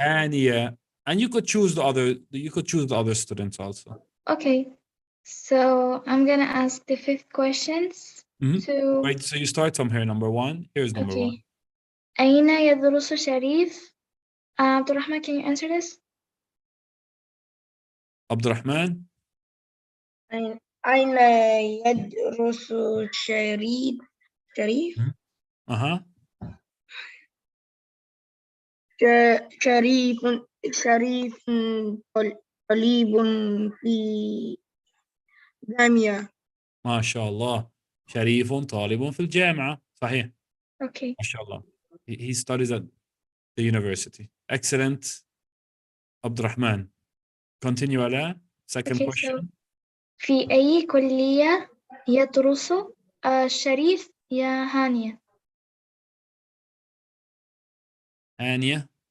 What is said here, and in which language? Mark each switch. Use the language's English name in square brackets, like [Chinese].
[English] Hania, and you could choose the other students also. Okay. So I'm gonna ask the 5th questions. Right, so you start from here, number 1. Here's number 1. [Arabic] أين يدرس شريف? [English] Abdurrahman, can you answer this? Abdurrahman? [Arabic] أين يدرس شريف؟ شريف طالب في جامعة. ما شاء الله. شريف طالب في الجامعة. صحيح. [English] Okay. [Arabic] ما شاء الله. [English] He studies at the university. Excellent. Abdurrahman. Continue, Ala. Second Okay, question. so [Arabic] في أي كلية يدرس الشريف يا هانية؟ [English] Ania.